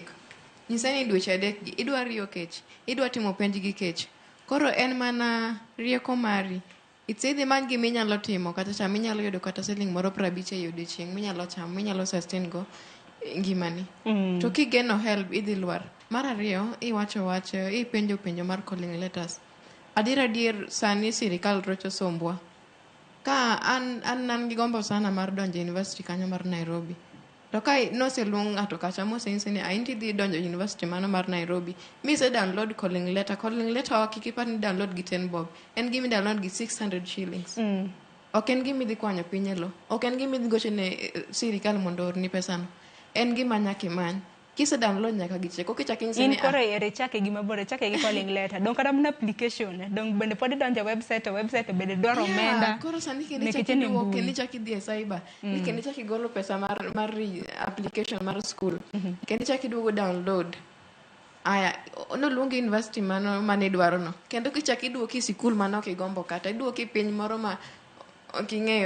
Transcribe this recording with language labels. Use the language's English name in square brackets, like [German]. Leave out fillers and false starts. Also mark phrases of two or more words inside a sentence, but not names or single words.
[Luo (Kenya and Tanzania)] Nyisa ni dweche 3 idwa riyo kech, idwa timo penj gi kech. Koro en mana rieko mari. Idhi many gima inyalo timo kata cham inyalo yudo kata siling moro 50 e odiechieng' minyalo chamo, minyalo sustain go ngimani. To kigeno HELB idhi lwar. Mar ariyo, ipenjo penjo mar [English] calling letters. [Luo (Kenya and Tanzania)] Adier sani sirikal rocho sombwa. Ka an gi gombo sana mar donjo university kanyo mar Nairobi. To ka noseluong ng'ato kacha mosenyisi ni ainti dhi donjo university mano mar Nairobi, mise [English] download calling letter. Calling letter [Luo (Kenya and Tanzania)] kik ipar ni download gi 10 bob. En gimi download gi 600 shillings. Ok en gimi dhi kwanyo piny e lo. Ok en gimi dhi gocho ne sirikal mondo orni pesano. En gima nyaka imany. Kise download nyaka gicheko kichak inyise ni koro ere chake gima bore chake gi [English] calling letter [Luo (Kenya and Tanzania)] dong kata mana application dong bende pod donjo website bende dwaro omenda. Koro sani kendo chak idhi e cyber ni kendo chak igolo pesa mar application mar school kendo chak iduogo download. Aya noluongi university mane idwaro no kendo kichak iduoki sikul mano ok igombo kata iduoki piny moro ma ok ing'eyo.